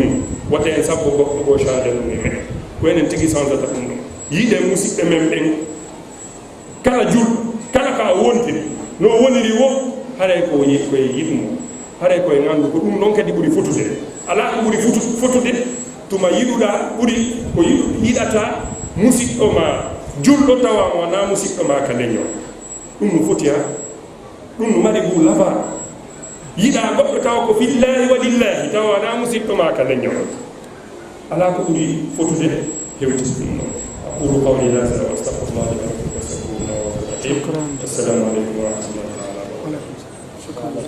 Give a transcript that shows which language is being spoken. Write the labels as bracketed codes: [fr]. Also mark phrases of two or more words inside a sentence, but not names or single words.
[ff] mum watta en sappo goɗɗo ko change ɗum e men ko enen tigi changata ɗum ɗon yiiɗen musidɓe men ɓen kala julɗo kala ka wontiri no woniri wo haray ko koye yiɗmo haray koye gandu ko ɗum ɗon kadi ɓuuri fotude ala ko ɓuuri fotude tuma yiɗuɗa ɓuuri ko yiɗata musidɗo ma julɗo tawa wona musidɗo ma ka leñol ɗum no foti ha ɗum no mari gu lava yiɗa goɗɗo tawa ko [ar] في الله ولله [ff] tawa wona musidɗo ma ka leñol ala ko ɓuri fotude hewtide ɗum noon [ar] أقول قولي هذا وأستغفر الله لي ولكم وأستغفره إنه هو الغفور الرحيم. السلام عليكم ورحمة الله وبركاته.